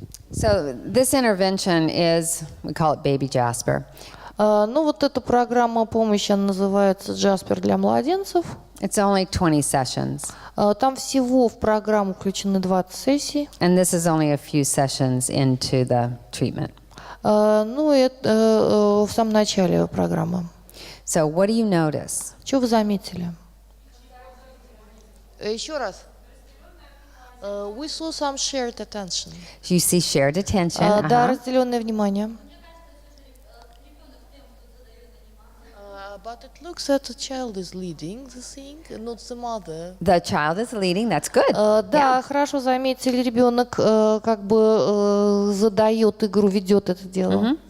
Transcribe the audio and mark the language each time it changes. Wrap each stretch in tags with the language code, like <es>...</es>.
<en>So this intervention we call it Baby Jasper.</en> <ru>Ну вот эта программа помощи, она называется «Джаспер для младенцев».</ru> <en>It's only 20 sessions.</en> <ru>Там всего в программу включены 20 сессий.</ru> <en>And this is only a few sessions into the treatment.</en> <ru>Ну, это в самом начале программы.</ru> <en>So what do you notice?</en> <ru>Что вы заметили? Еще раз.</ru> <en>We saw some shared attention. You see shared attention.</en> <ru>Да, разделенное внимание.</ru> <en>But it looks that the child is leading the thing, not the mother. The child is leading. That's good.</en> <ru>Да, хорошо заметили, ребенок как бы задает игру, ведет это дело.</ru>